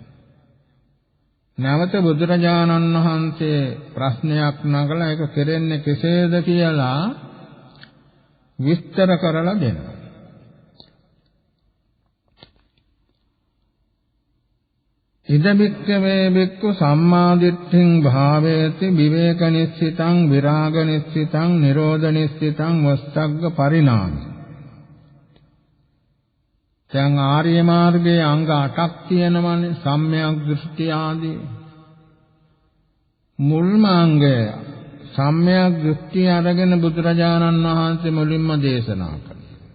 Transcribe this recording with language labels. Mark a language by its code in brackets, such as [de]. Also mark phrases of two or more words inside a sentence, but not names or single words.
[si] නැවත බුදුරජාණන් වහන්සේ ප්‍රශ්නයක් නගලා ඒක කෙරෙන්නේ කෙසේද කියලා විස්තර කරලා දෙනවා. [pi] ඉද බික්ඛවේ බික්ඛු සම්මාදිට්ඨින් භාවේති විවේක නිස්සිතං විරාග නිස්සිතං නිරෝධ නිස්සිතං වස්සග්ග පරිණාමි. [si] දැන් ආර්ය මාර්ගයේ අංග 8ක් තියෙනවානේ සම්‍යක් දෘෂ්ටි ආදී. මුල්ම අංගය සම්‍යක් දෘෂ්ටි අරගෙන බුදුරජාණන් වහන්සේ මුලින්ම දේශනා කළා.